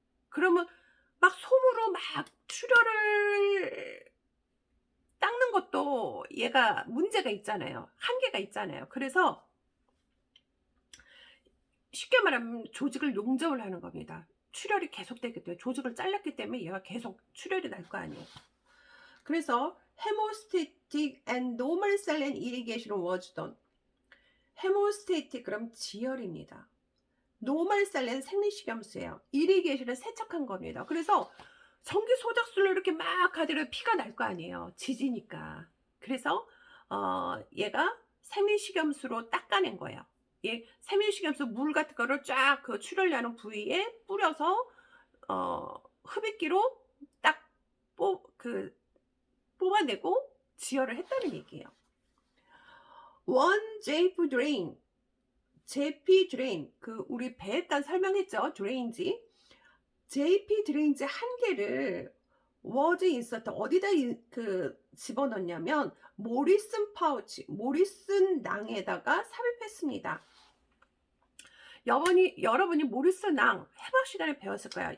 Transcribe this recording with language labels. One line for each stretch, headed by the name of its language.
Korean: 그러면 막 솜으로 막 출혈을 닦는 것도 얘가 문제가 있잖아요. 한계가 있잖아요. 그래서 쉽게 말하면 조직을 용접을 하는 겁니다. 출혈이 계속되기 때문에, 조직을 잘랐기 때문에 얘가 계속 출혈이 날 거 아니에요.
English: 그래서 hemostatic and normal saline irrigation was done.
Korean: hemostatic 그럼 지혈입니다. normal saline 생리식염수예요. irrigation은 세척한 겁니다. 그래서 전기 소작술로 이렇게 막 하더라도 피가 날 거 아니에요. 지지니까. 그래서 얘가 생리식염수로 닦아낸 거예요. 얘 생리식염수 물 같은 거를 쫙 그 출혈 나는 부위에 뿌려서 흡입기로 딱 뽑아내고 지혈을 했다는 얘기예요.
English: one JP drain, JP drain 우리 배에단 설명했죠.
Korean: 드레인지. JP 드레인지 한 개를
English: was insert
Korean: 어디다 집어넣냐면 모리슨 파우치, 모리슨 낭에다가 삽입했습니다. 여러분이 모리슨 낭 해방 시간에 배웠을 거예요.